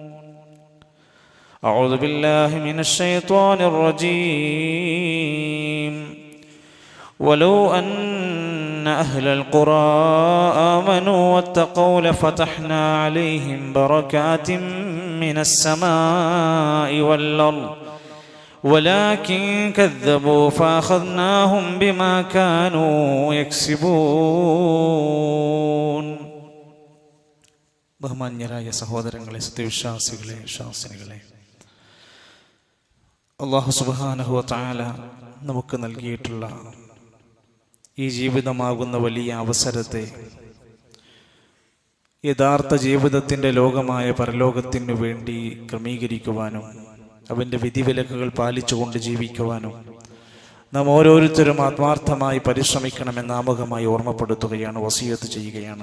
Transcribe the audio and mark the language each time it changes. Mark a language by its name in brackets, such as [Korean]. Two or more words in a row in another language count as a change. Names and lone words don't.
[Arabic] أعوذ بالله من الشيطان الرجيم ولو أن أهل القرى آمنوا واتقوا لفتحنا عليهم بركات من السماء والأرض ولكن كذبوا فأخذناهم بما كانوا يكسبون. [Malayalam] ബഹുമാന്യരായ സഹോദരങ്ങളെ, സത്യവിശ്വാസികളെ, വിശ്വാസിനികളെ, [Arabic] الله سبحانه وتعالى [Malayalam] നമുക്ക് നൽകിയിട്ടുള്ള ഈ ജീവിതമാകുന്ന വലിയ അവസരത്തെ യഥാർത്ഥ ജീവിതത്തിൻ്റെ ലോകമായ പരലോകത്തിനു വേണ്ടി ക്രമീകരിക്കുവാനും അവൻ്റെ വിധിവിലക്കുകൾ പാലിച്ചുകൊണ്ട് ജീവിക്കുവാനും നാം ഓരോരുത്തരും ആത്മാർത്ഥമായി പരിശ്രമിക്കണമെന്ന് ആമുഖമായി ഓർമ്മപ്പെടുത്തുകയാണ്, വസിയത്ത് ചെയ്യുകയാണ്.